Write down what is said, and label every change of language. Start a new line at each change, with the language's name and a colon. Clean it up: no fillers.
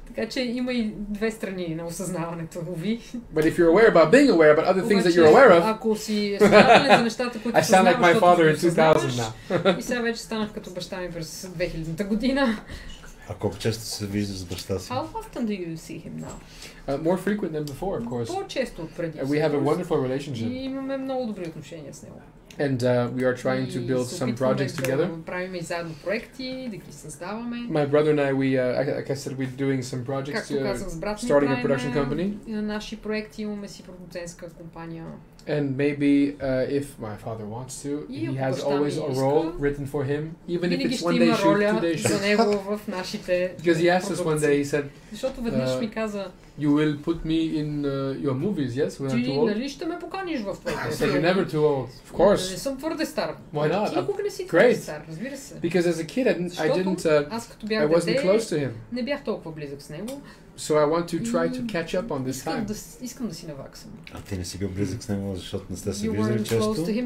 Bulgarian: Така че има и две страни на осъзнаването, уви.
English: But if you're aware about being aware about other things that you're aware of,
Bulgarian: ако си съзнателен за нещата, които
English: I sound like my father in 2000 now.
Bulgarian: И сега вече станах като баща ми през 2000-та година. А колко често се виждаш с баща си?
English: How often do you see him now? More frequent than before, of course.
Bulgarian: По-често от преди.
English: We have a wonderful relationship.
Bulgarian: И имаме много добри отношения с него.
English: And we are trying to build some projects together.
Bulgarian: Правим и заедно проекти, да ги създаваме.
English: My brother and I, like I said, we're doing some projects, starting a production company.
Bulgarian: Наши проекти, имаме си продуцентска компания.
English: And maybe if my father wants to, he has always a role written for him, even if it's one day shoot, 2 day shoot.
Bulgarian: За него в нашите.
English: Because he asked us one day, he said,
Bulgarian: защото веднъж ми каза,
English: you will put me in your movies, yes? When I'm too old?
Bulgarian: Нали ще ме поканиш в твоите
English: I said, you're never too old. Of course.
Bulgarian: Не съм твърде стар.
English: Why not?
Bulgarian: Ти никога не си твърде стар, разбира се.
English: Because as a kid, I wasn't close to him.
Bulgarian: Не бях толкова близък с него.
English: So I want to try to catch up on this time.
Bulgarian: Искам да си наваксам. А ти не си бил близък с него, защото не сте се виждали често?